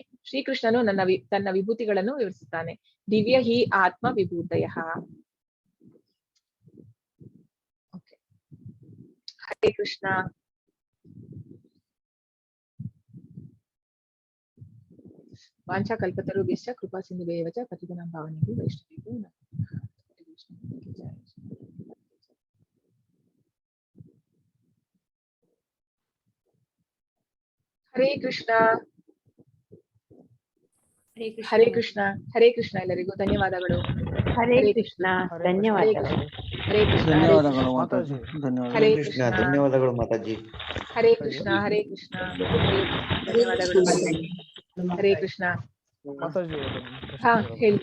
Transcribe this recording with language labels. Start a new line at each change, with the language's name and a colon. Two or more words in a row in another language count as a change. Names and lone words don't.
Kannada: ಶ್ರೀಕೃಷ್ಣನು ತನ್ನ ವಿಭೂತಿಗಳನ್ನು ವಿವರಿಸುತ್ತಾನೆ.
Sanskrit: ದಿವ್ಯ ಹಿ ಆತ್ಮ ವಿಭೂತಯ. ಹರೇ ಕೃಷ್ಣ. ವಾಂಛಾ ಕಲ್ಪತರುಭ್ಯಶ್ಚ ಕೃಪಾ ಸಿಂಧುಭ್ಯೇವ ಚ ಪತಿತಾನಾಂ ಪಾವನೇಭ್ಯೋ ವೈಷ್ಣವೇಭ್ಯೋ ನಮಃ.
Kannada: ಹರೇ ಕೃಷ್ಣ. ಹರೇ ಕೃಷ್ಣ. ಹರೇ ಕೃಷ್ಣ. ಎಲ್ಲರಿಗೂ ಧನ್ಯವಾದಗಳು. ಹರೇ ಕೃಷ್ಣ. ಧನ್ಯವಾದಗಳು. ಹರೇ ಕೃಷ್ಣ. ಧನ್ಯವಾದಗಳು ಮಾತಾಜಿ. ಹರೇ ಕೃಷ್ಣ. ಧನ್ಯವಾದಗಳು ಮಾತಾಜಿ. ಹರೇ ಕೃಷ್ಣ. ಹರೇ ಕೃಷ್ಣ. ಧನ್ಯವಾದಗಳು ಮಾತಾಜಿ. ಹರೇ ಕೃಷ್ಣ. ಮಾತಾಜಿ ಹಾ ಹೇಳಿ.